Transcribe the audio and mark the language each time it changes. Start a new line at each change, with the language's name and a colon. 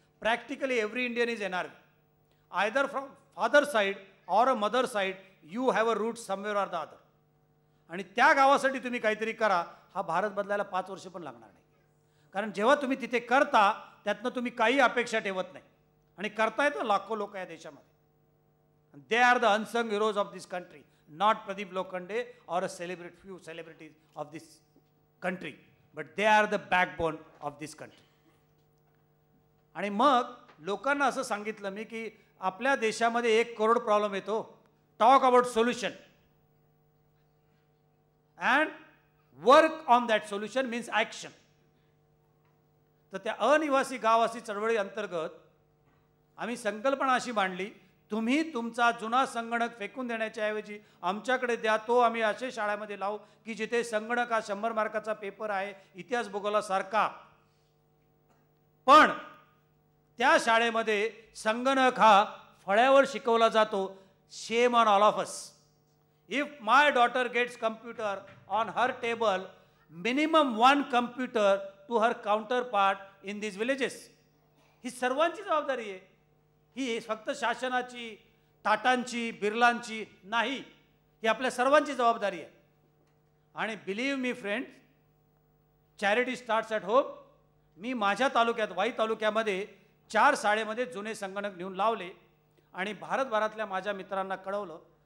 English: Practically every Indian is NRV. Either from father side or a mother side, you have a root somewhere or the other.
Marathi: आणि त्या गावासाठी तुम्ही काहीतरी करा. हा भारत बदलायला 5 वर्ष पण लागणार नाही. कारण जेव्हा तुम्ही तिथे करता, त्यातनं तुम्ही काही अपेक्षा ठेवत नाही. आणि करतायत लाखो लोक या देशामध्ये.
English: They are the unsung heroes of this country, not Pradeep Lokhande or a few celebrities of this country, but they are the backbone of this country.
Marathi: आणि मग लोकांना असं सांगितलं मी की आपल्या देशामध्ये 1 करोड प्रॉब्लेम येतो.
English: Talk about solution and work on that solution means action.
Marathi: तर त्या अनिवासी गाववासी चळवळी अंतर्गत आम्ही संकल्पना अशी मांडली, तुम्ही तुमचा जुना संगणक फेकून देण्याच्या ऐवजी आमच्याकडे द्या. तो आम्ही असे शाळेमध्ये लावू की जिथे संगणक हा 100 मार्काचा पेपर आहे, इतिहास भूगोलासारखा. पण त्या शाळेमध्ये संगणक हा फळ्यावर शिकवला जातो.
English: Shame on all of us. If my daughter gets computer on her table, minimum 1 computer to her counterpart in this villages.
Marathi: ही सर्वांची जबाबदारी आहे. ही फक्त शासनाची, टाटांची, बिर्लांची नाही, ही आपल्या सर्वांची जबाबदारी आहे.
English: आणि believe me friends, charity starts at home.
Marathi: मी माझ्या तालुक्यात, वाई तालुक्यामध्ये 4 शाळेमध्ये जुने संगणक नेऊन लावले आणि भारतभरातल्या माझ्या मित्रांना कळवलं.